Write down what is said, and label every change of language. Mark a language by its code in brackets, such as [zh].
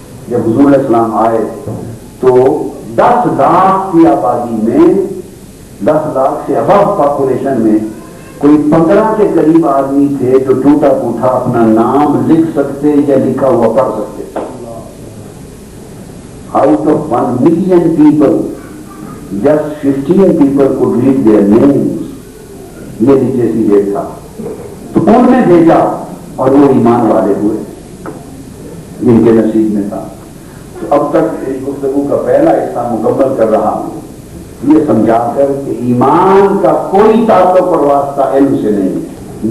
[hi] जब हुजूर इस्लाम आए तो 10 लाख की आबादी में, 10 लाख से अबव पॉपुलेशन में कोई 15 के करीब आदमी थे जो टूटा फूटा अपना नाम लिख सकते या लिखा हुआ पढ़ सकते। [en] Out of 1 million people, just 15 people could read their names. [hi] ये लिटरेसी रेट था। तो उन्होंने भेजा और वो ईमान वाले हुए जिनके नसीब में था। तो अब तक इस गुफ्तगू का पहला हिस्सा मुकम्मल कर रहा हूं ये समझाकर कि ईमान का कोई ताल्लुक और वास्ता इल्म से नहीं है।